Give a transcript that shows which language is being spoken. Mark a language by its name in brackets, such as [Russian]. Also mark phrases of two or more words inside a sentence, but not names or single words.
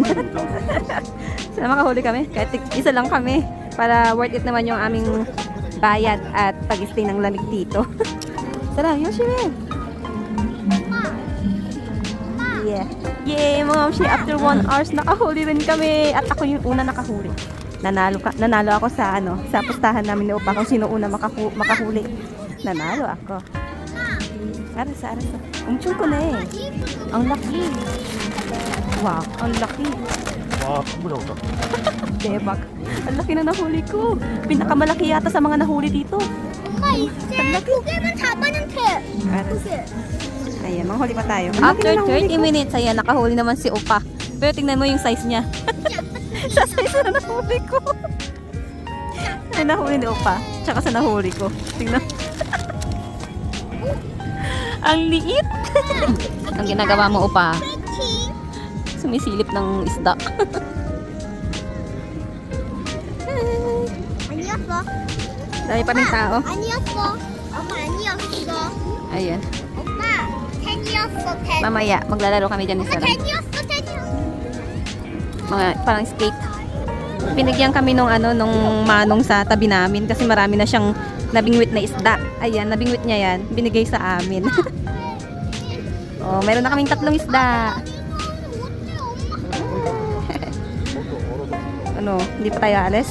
[Filipino] Sana makahuli kami. Kahit isa lang kami. Para [English] worth it [Filipino] naman yung aming bayad at pag-stay ng lamig dito. Tara, Yoshime! [English] Yeah. Yay, Mom! After 1 hours, [Filipino] nakahuli rin kami. At ako yung una nakahuli. Nanalo ako sa sa pustahan namin ni Opa kung sino una makahuli. Nanalo ako. Arasa. Umchong ko na eh. Ang laki. Wow, ang laki. [Korean] 와, 큰거 잡았다. [Filipino] Debak. Ang laki na nahuli ko. Pinakamalaki yata sa mga nahuli dito. [Korean] 엄마 이제 두 개만 잡아는 돼. [Filipino] Arasa. Ayan, manghuli pa tayo. [English] After 30 minutes, [Filipino] ayan, nakahuli naman si Opa. Pero tingnan mo yung size niya. Sa size na nahuli ko. Ay, nahuli ni Opa. Tsaka sa nahuli ko. Tingnan. Ang liit. Ang ginagawa mo, Opa, sumisilip ng isda. [Korean] 아니었어. [Filipino] Dami pa rin tao. [Korean] 아니었어. 엄마 아니었어. [Filipino] Ayan. [Korean] 엄마 텐이었어 텐. [Filipino] Mamaya, maglalaro kami dyan ni [Korean] 엄마 [Filipino] Sarah. [Korean] 텐이었어 텐이었어. [Filipino] Mga parang skate. Pinagyan kami nung manong sa tabi namin kasi marami na siyang nabingwit na isda. Ayan, nabingwit niya yan. Binigay sa amin. Oh, meron na kaming 3 isda. Hindi pa tayo alis.